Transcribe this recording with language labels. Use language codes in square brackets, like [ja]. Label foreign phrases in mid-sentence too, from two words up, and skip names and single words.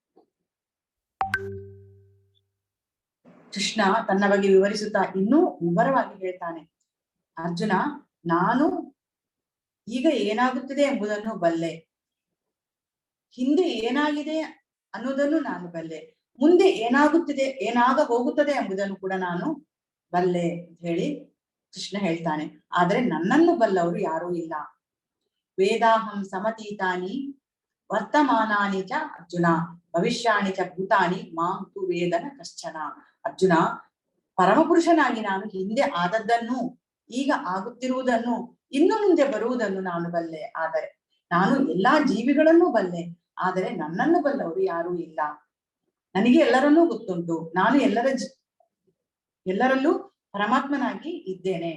[kn] ಕೃಷ್ಣ ತನ್ನ ಬಗ್ಗೆ ವಿವರಿಸುತ್ತಾ ಇನ್ನೂ ವಿವರವಾಗಿ ಹೇಳ್ತಾನೆ, ಅರ್ಜುನ, ನಾನು ಈಗ ಏನಾಗುತ್ತಿದೆ ಎಂಬುದನ್ನು ಬಲ್ಲೆ, ಹಿಂದೆ ಏನಾಗಿದೆ ಅನ್ನೋದನ್ನು ನಾನು ಬಲ್ಲೆ, ಮುಂದೆ ಏನಾಗ ಹೋಗುತ್ತದೆ ಎಂಬುದನ್ನು ಕೂಡ ನಾನು ಬಲ್ಲೆ ಅಂತ ಹೇಳಿ ಕೃಷ್ಣ ಹೇಳ್ತಾನೆ. ಆದ್ರೆ ನನ್ನನ್ನು ಬಲ್ಲವರು ಯಾರೂ ಇಲ್ಲ. [sa] ವೇದಾಹಂ ಸಮತೀತಾನಿ ವರ್ತಮಾನಾನಿ ಚ ಅರ್ಜುನ ಭವಿಷ್ಯಾಣಿ ಚ ಭೂತಾನಿ ಮಾಂ ತು ವೇದನ ಕಶ್ಚನ. [kn] ಅರ್ಜುನ, ಪರಮಪುರುಷನಾಗಿ ನಾನು ಹಿಂದೆ ಆದದ್ದನ್ನು, ಈಗ ಆಗುತ್ತಿರುವುದನ್ನು, ಇನ್ನು ಮುಂದೆ ಬರುವುದನ್ನು ನಾನು ಬಲ್ಲೆ. ಆದರೆ ನಾನು ಎಲ್ಲಾ ಜೀವಿಗಳನ್ನೂ ಬಲ್ಲೆ, ಆದರೆ ನನ್ನನ್ನು ಬಲ್ಲವರು ಯಾರೂ ಇಲ್ಲ. ನನಗೆ ಎಲ್ಲರನ್ನೂ ಗೊತ್ತುಂಟು, ನಾನು ಎಲ್ಲರಲ್ಲೂ ಪರಮಾತ್ಮನಾಗಿ ಇದ್ದೇನೆ.